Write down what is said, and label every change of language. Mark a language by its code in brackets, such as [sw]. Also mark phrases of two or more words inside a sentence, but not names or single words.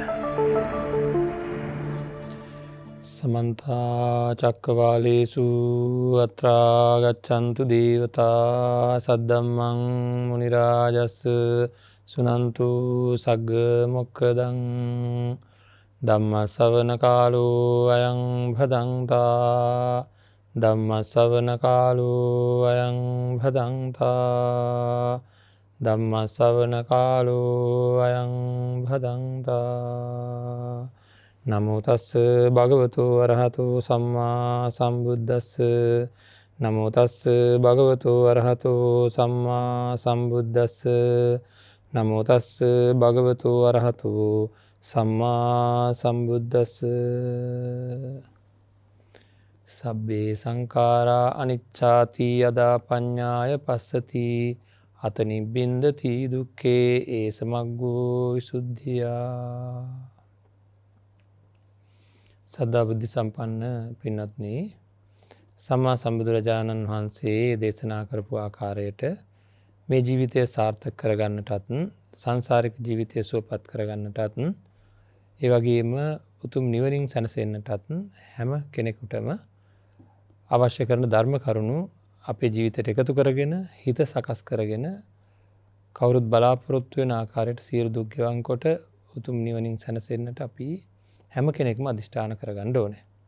[pi] සමන්ත චක්කවාලේසු අත්‍රා ගච්ඡන්තු දේවතා සද්දම්මං මුනි රාජස් සුනන්තු සග්ග මොක්ඛදං ධම්ම ශ්‍රවණ කාලෝ අයං භදංතා ධම්ම ශ්‍රවණ කාලෝ අයං භදංතා ධම්ම ශ්‍රවණ කාලෝ අයං භදංතා නමෝ තස්ස භගවතු අරහතු සම්මා සම්බුද්දස්ස නමෝ තස්ස භගවතු අරහතු සම්මා සම්බුද්දස්ස නමෝ තස්ස භගවතු අරහතු සම්මා සම්බුද්දස්ස සබ්බේ සංඛාරා අනිච්චාති යදා පඤ්ඤාය පස්සති අත නිබ්බින්දති දුක්ඛේ ඒසමග්ගෝ විසුද්ධියා. [si] සද්ධා බුද්ධ සම්පන්න පින්වත්නි, සම්මා සම්බුදුරජාණන් වහන්සේ දේශනා කරපු ආකාරයට මේ ජීවිතය සාර්ථක කරගන්නටත් සංසාරික ජීවිතය සුවපත් කරගන්නටත් ඒ වගේම උතුම් නිවනින් සැනසෙන්නටත් හැම කෙනෙකුටම අවශ්‍ය කරන ධර්ම කරුණු අපේ ජීවිතයට එකතු කරගෙන හිත සකස් කරගෙන කවුරුත් බලාපොරොත්තු වෙන ආකාරයට සියලු දුක් ගෙවන් කොට උතුම් නිවනින් සැනසෙන්නට අපි හැම කෙනෙක්ම අධිෂ්ඨාන කරගන්න ඕනේ.